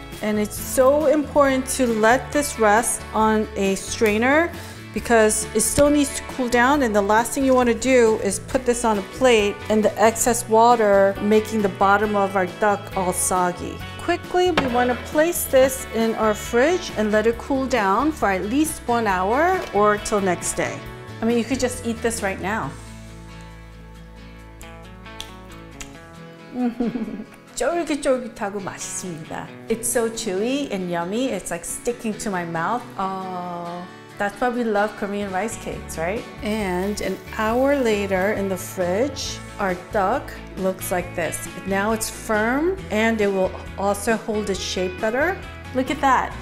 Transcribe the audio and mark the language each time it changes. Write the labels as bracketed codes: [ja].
[en] And it's so important to let this rest on a strainer because it still needs to cool down, and the last thing you want to do is put this on a plate and the excess water making the bottom of our duck all soggy. Quickly, we want to place this in our fridge and let it cool down for at least 1 hour or till next day. I mean, you could just eat this right now. [ko] 쫄깃쫄깃하고 맛있습니다. [en] It's so chewy and yummy. It's like sticking to my mouth. Oh. That's why we love Korean rice cakes, right? And an hour later in the fridge, our duck looks like this. Now it's firm, and it will also hold its shape better. Look at that.